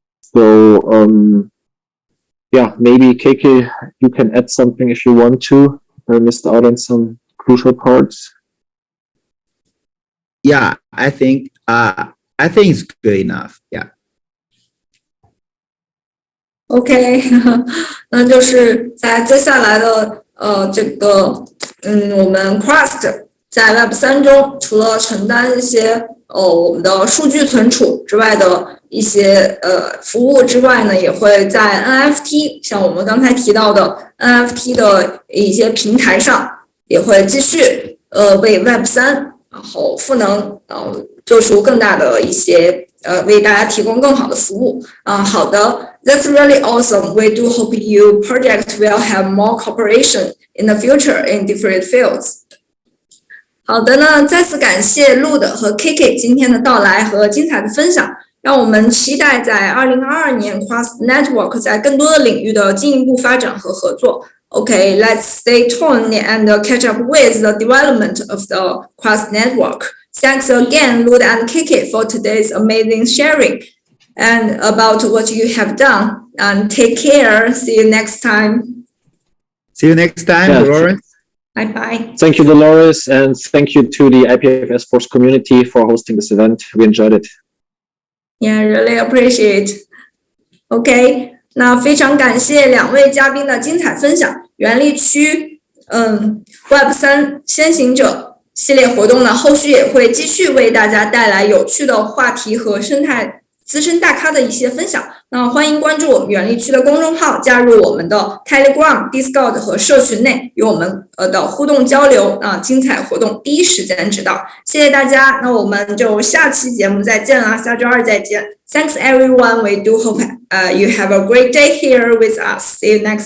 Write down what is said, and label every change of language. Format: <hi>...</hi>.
<en>So, yeah, maybe KK, you can add something if you want to. I missed out on some crucial parts. Yeah, I think it's good enough. Yeah.</en> <zh>OK， 那就是在接下来的这个我们 Crust 在 Web3 中，除了承担一些我们的数据存储之外的一些服务之外呢，也会在 NFT 像我们刚才提到的 NFT 的一些平台上，也会继续为 Web3 然后赋能，做出更大的一些为大家提供更好的服务。好的。</zh> <en>That's really awesome. We do hope you project will have more cooperation in the future in different fields.</en> <zh>好的呢，再次感谢 Lud 和 KK 今天的到来和精彩的分享，让我们期待在2022年 Crust Network 在更多的领域的进一步发展和合作。</zh> <en>Okay, let's stay tuned and catch up with the development of the Crust Network. Thanks again, Lud and KK, for today's amazing sharing and about what you have done. And take care. See you next time. See you next time, Yeah. Dolores. Bye-bye. Thank you, Dolores, and thank you to the IPFS Force community for hosting this event. We enjoyed it. Yeah, really appreciate.</en> <zh>OK, 那非常感谢两位嘉宾的精彩分享。原力区Web3 先行者系列活动呢，后续也会继续为大家带来有趣的话题和生态资深大咖的一些分享。那欢迎关注我们原力区的公众号，加入我们的 Telegram、Discord 和社群内，与我们的互动交流。精彩活动第一时间知道。谢谢大家，那我们就下期节目再见啦，下周二再见。</zh> <en>Thanks everyone. We do hope you have a great day here with us. See you next.</en>